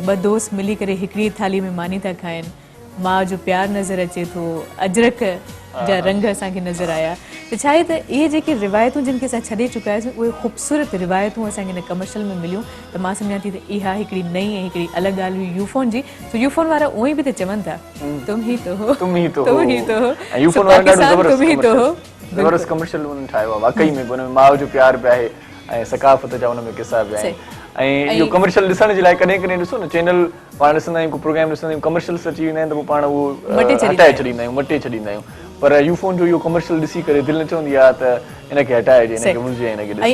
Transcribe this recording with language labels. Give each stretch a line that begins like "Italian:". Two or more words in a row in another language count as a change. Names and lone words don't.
Sindhi: ॿ दोस्त मिली करे हिकिड़ी थाली में मानी था खाइनि, माउ जो प्यारु नज़र अचे थो, अजरक जा रंग असांखे नज़र आया। त छा आहे त इहे जेके रिवायतूं जिन खे असां छॾे चुका आहियूं, उहे ख़ूबसूरत रिवायतूं असांखे हिन कमर्शियल में मिलियूं। त मां सम्झां थी त इहा हिकिड़ी नई ऐं हिकिड़ी अलॻि ॻाल्हि हुई यूफोन जी। तो यूफोन वारा उहे बि त चवनि था,
Urdu: تم ہی تو ہو، تم ہی تو ہو,
Sindhi: ऐं यूफोन वारा ॾाढो
Urdu: تم ہی تو ہو.
Sindhi: ज़बरदस्त कमर्शियल उन्हनि ठाहियो आहे वाकई में। हुन में माउ जो प्यार बि आहे ऐं सकाफ़त जा हुन में किसा बि आहिनि। ऐं इहो कमर्शियल ॾिसण जे लाइ कॾहिं कॾहिं ॾिसो न, चैनल पाण ॾिसंदा आहियूं, को प्रोग्राम ॾिसंदा आहियूं, कमर्शियल्स अची वेंदा आहिनि त पोइ पाण उहो हटाए छॾींदा आहियूं, मटे छॾींदा आहियूं। पर यूफोन जो इहो कमर्शियल ॾिसी करे दिलि न चवंदी आहे त इनखे हटाए ॾिए, इनखे मुंहिंजे हिनखे ॾिसे।